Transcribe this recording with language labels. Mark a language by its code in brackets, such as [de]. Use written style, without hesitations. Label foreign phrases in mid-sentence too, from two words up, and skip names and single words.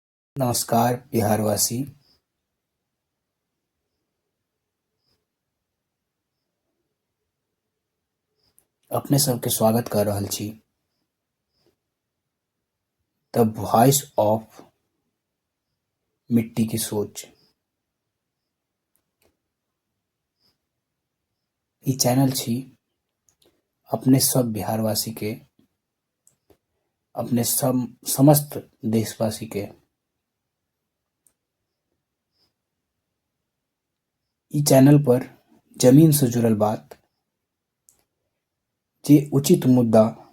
[mai] नमस्कार बिहारवासी। अपने सबके स्वागत कर रहल छी द वॉइस ऑफ मिट्टी की सोच। ई चैनल छी अपने सब बिहारवासी के, अपने सब समस्त देशवासी के। ई चैनल पर जमीन से जुड़ल बात, जे उचित मुद्दा